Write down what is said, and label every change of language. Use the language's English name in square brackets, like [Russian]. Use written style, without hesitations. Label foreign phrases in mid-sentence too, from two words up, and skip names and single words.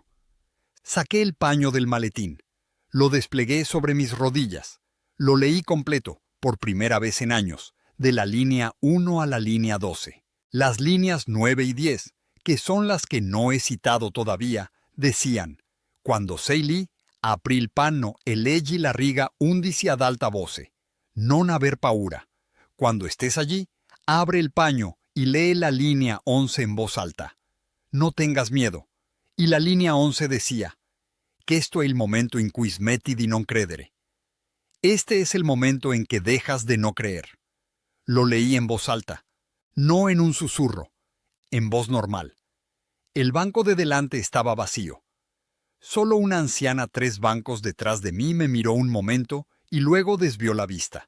[Spanish] Saqué el paño del maletín, lo desplegué sobre mis rodillas, lo leí completo, por primera vez en años, de la línea 1 a la línea 12. Las líneas 9 y 10, que son las que no he citado todavía, decían: [Italian] «Quando sei lì, apri il panno e leggi la riga 11 ad alta voce. Non aver paura. [Spanish] Cuando estés allí, abre el paño y lee la línea 11 en voz alta. No tengas miedo». Y la línea 11 decía: [Italian] «Questo è il momento in cui smetti di non credere». [Spanish] Este es el momento en que dejas de no creer. Lo leí en voz alta, no en un susurro, en voz normal. El banco de delante estaba vacío. Solo una anciana 3 bancos detrás de mí me miró un momento y luego desvió la vista.